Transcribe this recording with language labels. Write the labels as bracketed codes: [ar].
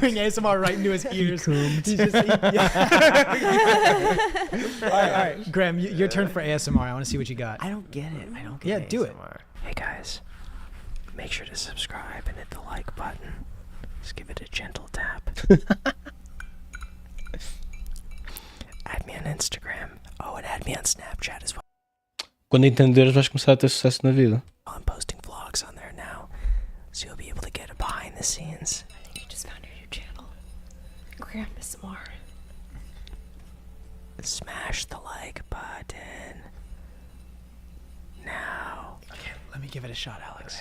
[en] doing ASMR right into his ears. He's just, all right, Graham, your turn for ASMR. I want to see what you got. I don't get it. I don't get Yeah, ASMR. do it. Hey guys, make sure to subscribe and hit the like button. Just give it a gentle tap. Add me on Instagram. Oh, and add me on Snapchat as well. [pt] Quando entenderes vais começar a ter sucesso na vida. [en] I'm posting vlogs on there now, so you'll be able to get a behind the scenes. I think you just found your new channel. Graham ASMR. Smash the like button. Now. Okay, let me give it a shot, Alex.